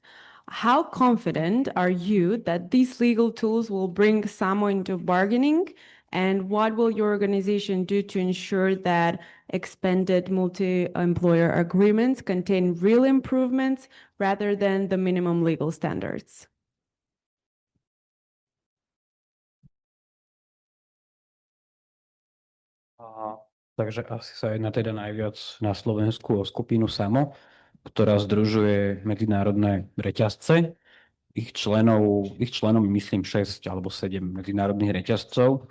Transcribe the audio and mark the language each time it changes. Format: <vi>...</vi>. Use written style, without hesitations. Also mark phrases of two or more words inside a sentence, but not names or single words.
<en>How confident are you that these legal tools will bring SAMO into bargaining? And what will your organization do to ensure that expanded multi-employer agreements contain real improvements rather than the minimum legal standards?</en> <sk>Takže asi sa jedná teda najviac na Slovensku o skupinu SAMO, ktorá združuje medzinárodné reťazce. Ich členom myslím 6 alebo 7 medzinárodných reťazcov.</sk>